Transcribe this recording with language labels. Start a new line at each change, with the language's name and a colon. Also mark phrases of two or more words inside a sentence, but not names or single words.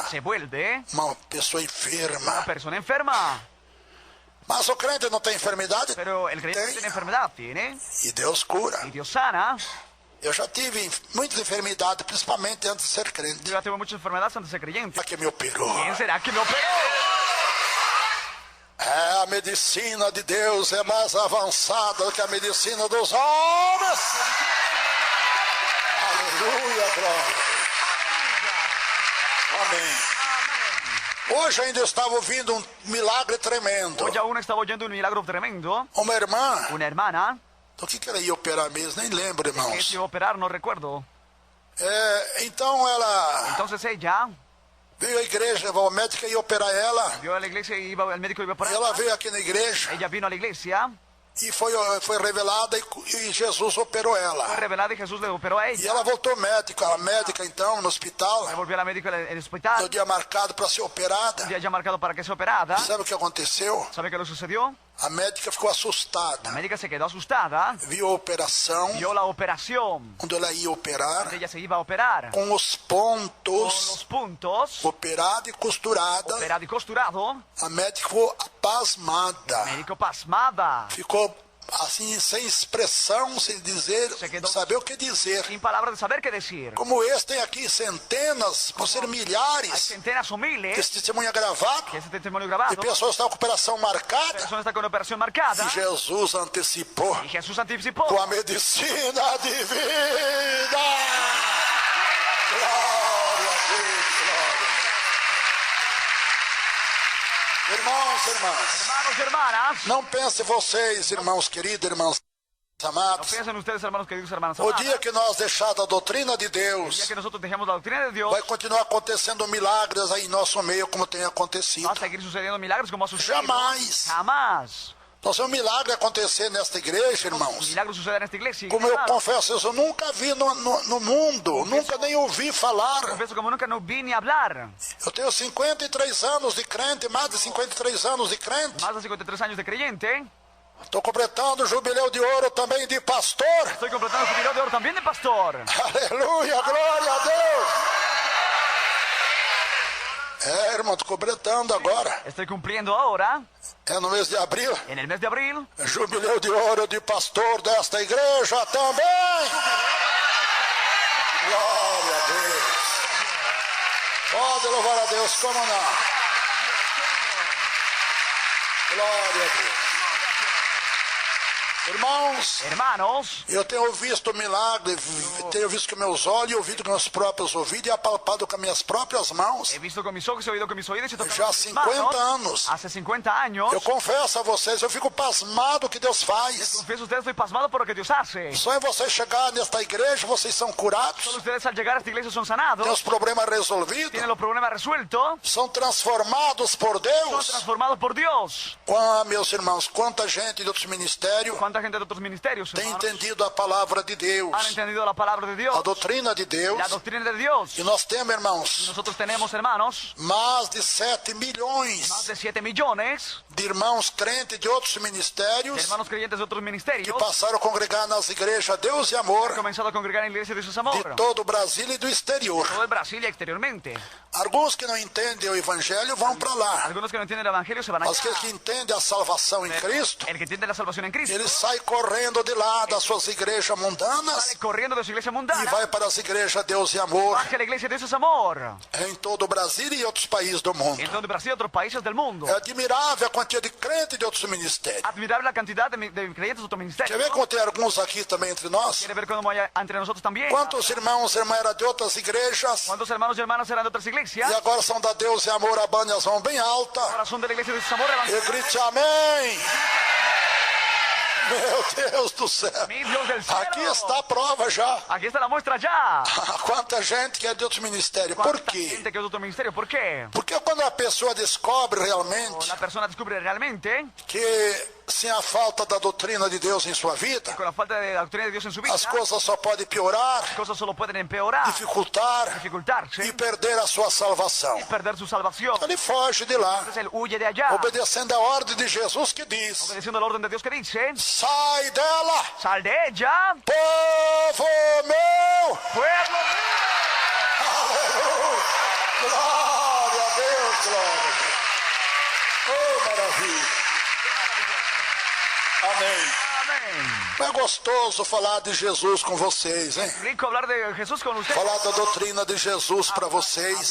Spanish: se vuelve
Portuguese: uma pessoa
Spanish: una enferma. persona enferma.
Portuguese: Mas o crente não tem enfermidade?
Spanish: Pero el creyente
Portuguese: Tem.
Spanish: tiene enfermedad, tiene,
Portuguese: E Deus cura.
Spanish: y Dios sana.
Portuguese: Eu já tive muitas enfermidades, principalmente antes de ser crente.
Spanish: Yo ya tuve muchas enfermedades antes de ser creyente.
Portuguese: A que me operou.
Spanish: ¿Quién será que me operó?
Portuguese: A medicina de Deus é mais avançada do que a medicina dos homens. Aleluia, glória. Amém. Hoje ainda estava ouvindo um milagre tremendo.
Spanish: Hoy aún estaba oyendo un milagro tremendo.
Portuguese: Uma irmã,
Spanish: Una hermana
Portuguese: do que ela ia operar mesmo, nem lembro, que irmãos.
Spanish: se iba a operar, no recuerdo.
Portuguese: Então ela
Spanish: Entonces ella
Portuguese: veio à igreja, o médico ia operar ela.
Spanish: vio a la iglesia y iba, el médico iba por
Portuguese: E
Spanish: ahí.
Portuguese: ela veio aqui na igreja
Spanish: Ella vino a la iglesia,
Portuguese: e foi revelada e Jesus operou
Spanish: fue
Portuguese: ela.
Spanish: revelada y Jesús le operó a
Portuguese: E
Spanish: ella.
Portuguese: ela voltou médica, ela médica então, no hospital,
Spanish: Ella volvió a la médica en el
Portuguese: no hospital, dia marcado para ser operada.
Spanish: un día ya marcado para que sea operada.
Portuguese: Sabe o que aconteceu?
Spanish: ¿Sabe qué le sucedió?
Portuguese: A médica ficou
Spanish: La
Portuguese: assustada.
Spanish: médica se quedó asustada,
Portuguese: Viu a operação,
Spanish: vio la operación,
Portuguese: quando ela ia operar,
Spanish: ella se iba a operar,
Portuguese: com os
Spanish: con los
Portuguese: pontos
Spanish: puntos,
Portuguese: operada e costurada.
Spanish: operado y costurado,
Portuguese: A médica ficou pasmada.
Spanish: médico pasmada,
Portuguese: Ficou assim, sem expressão, sem dizer,
Spanish: Se quedou-
Portuguese: saber o que dizer.
Spanish: sin palabras de saber qué decir.
Portuguese: Como esse tem aqui centenas, por ser
Spanish: Hay
Portuguese: milhares,
Spanish: centenas o
Portuguese: que
Spanish: miles
Portuguese: esse testemunho é gravado,
Spanish: que ese testimonio
Portuguese: e
Spanish: grabado,
Portuguese: pessoas estão com operação
Spanish: la
Portuguese: marcada,
Spanish: persona está con operación marcada,
Portuguese: e Jesus antecipou
Spanish: y Jesús anticipó
Portuguese: com a medicina divina. Glória a Deus, glória. Irmãos e irmãs,
Spanish: Hermanos y hermanas,
Portuguese: não pense vocês, irmãos queridos, irmãos
Spanish: no
Portuguese: amados,
Spanish: piensen ustedes, hermanos queridos, hermanas
Portuguese: o
Spanish: amadas,
Portuguese: dia que nós deixarmos a doutrina de
Spanish: el día
Portuguese: Deus,
Spanish: que nosotros dejemos la doctrina de Dios,
Portuguese: vai continuar acontecendo milagres aí em nosso meio, como tem acontecido.
Spanish: va a seguir sucediendo milagros como ha sucedido.
Portuguese: Jamais.
Spanish: Jamás.
Portuguese: Nós vemos um milagre acontecer nesta igreja, irmãos.
Spanish: Milagros suceden en esta iglesia.
Portuguese: Como eu confesso isso, eu nunca vi no mundo, nunca nem ouvi falar.
Spanish: Confieso como nunca no vi ni hablar.
Portuguese: Eu tenho 53 anos de crente, mais de 53 anos de crente.
Spanish: Más de 53 años de creyente.
Portuguese: Estou completando o jubileu de ouro também de pastor.
Spanish: Estoy completando su video de oro también de pastor.
Portuguese: Aleluia, glória a Deus. Irmão, estou completando agora.
Spanish: Estoy cumpliendo ahora,
Portuguese: É no mês de abril.
Spanish: en el mes de abril,
Portuguese: Jubileu de ouro de pastor desta igreja também. Glória a Deus. Pode louvar a Deus, como não? Glória a Deus. Irmãos,
Spanish: Hermanos,
Portuguese: eu tenho visto o milagre, tenho visto com meus olhos, ouvido com meus próprios ouvidos e apalpado com minhas próprias mãos.
Spanish: he visto con mis ojos, he oído con mis oídos y he tocado
Portuguese: Já há
Spanish: con mis
Portuguese: 50
Spanish: manos.
Portuguese: anos.
Spanish: Hace 50 años.
Portuguese: Eu confesso a vocês, eu fico pasmado que Deus faz.
Spanish: Confieso a ustedes, estoy pasmado por lo que Dios hace.
Portuguese: Só em vocês chegar nesta igreja, vocês são curados,
Spanish: Solo ustedes al llegar a esta iglesia son
Portuguese: têm
Spanish: sanados,
Portuguese: os problemas resolvidos,
Spanish: tienen los problemas resueltos,
Portuguese: são transformados por
Spanish: son
Portuguese: Deus.
Spanish: transformados por Dios.
Portuguese: Meus irmãos, quanta gente de outros ministérios
Spanish: ¿Cuánta gente de otros ministerios,
Portuguese: tem
Spanish: hermanos,
Portuguese: entendido a palavra de Deus,
Spanish: han entendido la palabra de Dios,
Portuguese: a doutrina de Deus.
Spanish: la doctrina de Dios?
Portuguese: E nós temos, irmãos,
Spanish: Nosotros tenemos, hermanos,
Portuguese: mais de 7
Spanish: más
Portuguese: milhões
Spanish: de 7 millones
Portuguese: de irmãos crentes de outros
Spanish: de
Portuguese: ministérios
Spanish: hermanos creyentes de otros
Portuguese: que
Spanish: ministerios
Portuguese: passaram a congregar nas igrejas Deus e han Amor
Spanish: comenzado a congregar en la iglesia de Dios de Amor,
Portuguese: todo o Brasil e do exterior.
Spanish: todo el Brasil y exteriormente.
Portuguese: Alguns que não entendem o evangelho vão para lá.
Spanish: Algunos que no entienden el evangelio se van allá.
Portuguese: Mas aqueles que entendem a salvação em Cristo,
Spanish: El que entiende la salvación en Cristo
Portuguese: ele sai correndo de lá das suas igrejas mundanas
Spanish: sale corriendo de su iglesia
Portuguese: e
Spanish: mundana,
Portuguese: vai para as igrejas Deus e Amor
Spanish: baja a la iglesia de Dios es Amor,
Portuguese: em todo o Brasil e outros países do mundo.
Spanish: en todo el Brasil y otros países del mundo.
Portuguese: É admirável a quantia de crentes de outros ministérios.
Spanish: Admirable la cantidad de creyentes de otros
Portuguese: Quer
Spanish: ministerios.
Portuguese: ver como tem alguns aqui também entre nós?
Spanish: ¿Quiere ver cómo hay entre nosotros también?
Portuguese: Quantos irmãos e irmãs eram de outras igrejas
Spanish: ¿Cuántos hermanos y hermanas eran de otras iglesias?
Portuguese: e agora são da Deus e Amor, abane as mãos bem alta
Spanish: Ahora son de la iglesia de Dios es Amor.
Portuguese: e grite amém. Meu Deus do céu.
Spanish: Mi Dios del cielo.
Portuguese: Aqui está a prova já.
Spanish: Aquí está la muestra ya.
Portuguese: Quanta gente que é de outros ministérios.
Spanish: Por ¿Cuánta
Portuguese: quê?
Spanish: gente que es de otro ministerio? ¿Por qué?
Portuguese: Porque quando a pessoa descobre realmente
Spanish: La persona descubre realmente
Portuguese: que sem a falta da doutrina de Deus em sua vida,
Spanish: con la falta de la doctrina de Dios en su vida,
Portuguese: as coisas só podem piorar,
Spanish: las cosas solo pueden empeorar,
Portuguese: dificultar
Spanish: dificultarse
Portuguese: e perder a sua salvação.
Spanish: y perder su salvación.
Portuguese: Ele foge de lá,
Spanish: Entonces él huye de allá,
Portuguese: obedecendo a ordem de Jesus que diz:
Spanish: obedeciendo la orden de Dios que dice:
Portuguese: sai dela,
Spanish: sal de ella,
Portuguese: povo meu!
Spanish: pueblo mío.
Portuguese: Aleluia! Glória a Deus, glória a Deus! Oh, maravilha! Amém.
Spanish: Amén.
Portuguese: É gostoso falar de Jesus com vocês, hein?
Spanish: Rico hablar de Jesús con ustedes.
Portuguese: Falar da doutrina de Jesus para vocês